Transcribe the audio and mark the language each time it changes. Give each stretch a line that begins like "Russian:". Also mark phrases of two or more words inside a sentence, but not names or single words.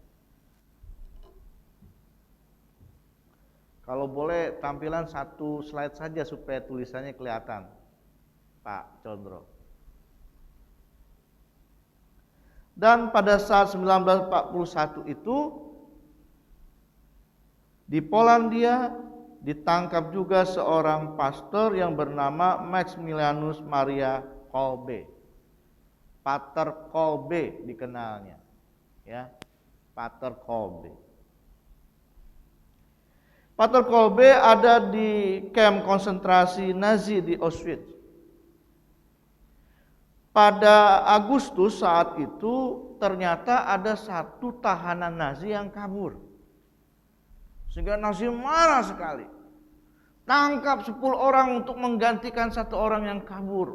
Indonesian: Kalau boleh tampilan satu slide saja supaya tulisannya kelihatan, Pak Condro. Dan pada saat 1941 itu di Polandia ditangkap juga seorang pastor yang bernama Maximilianus Maria Kolbe. Pater Kolbe dikenalnya, ya, Pater Kolbe. Pater Kolbe ada di kamp konsentrasi Nazi di Auschwitz. Pada Agustus saat itu ternyata ada satu tahanan Nazi yang kabur. Sehingga Nazi marah sekali. Tangkap 10 orang untuk menggantikan satu orang yang kabur.